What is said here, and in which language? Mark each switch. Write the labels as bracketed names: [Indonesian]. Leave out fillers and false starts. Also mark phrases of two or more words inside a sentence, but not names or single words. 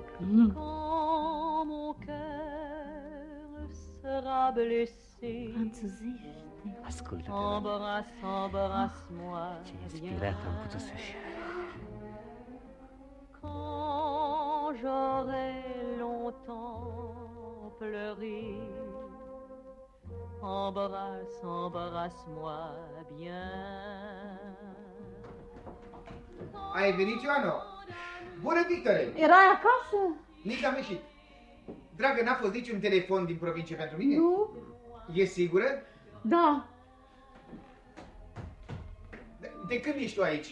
[French] Quand mon cœur sera blessé, [Romanian] Franțuzește. [French] embrasse-moi [Romanian] Ce inspirat am putut să fiu. [French] quand j'aurai longtemps pleuré, embrasse-moi bien. [Romanian] Ai venit, Ioano? Bună, Victore! Erai acasă? Nici am ieșit. Dragă, n-a fost niciun telefon din provincie pentru mine? Nu. E sigură? Da, De când ești tu aici?